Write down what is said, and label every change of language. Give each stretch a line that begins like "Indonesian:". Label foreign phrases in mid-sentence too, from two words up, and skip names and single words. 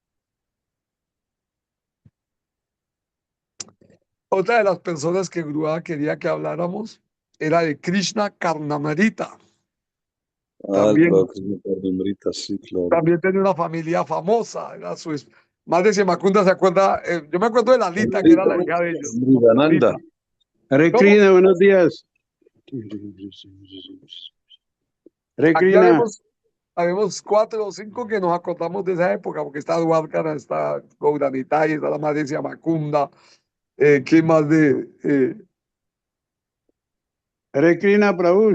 Spanish: Otra de las personas que Gurúa quería que habláramos era de Krishna Karnamarita. el También, próximo nombrita, sí, claro. también tenía una familia famosa. Madre Semacunda se acuerda. Yo me acuerdo de Lalita, que era la hija de ellos. Mrigananda. Lalita. Hare ¿Cómo? Krishna, buenos días. Hare Aquí Krishna, habemos 4 o 5 que nos acordamos de esa época, porque está Dwarkana, está Gouranitay, está la madre Semacunda. ¿Qué más de...? Hare Krishna, Prabhu,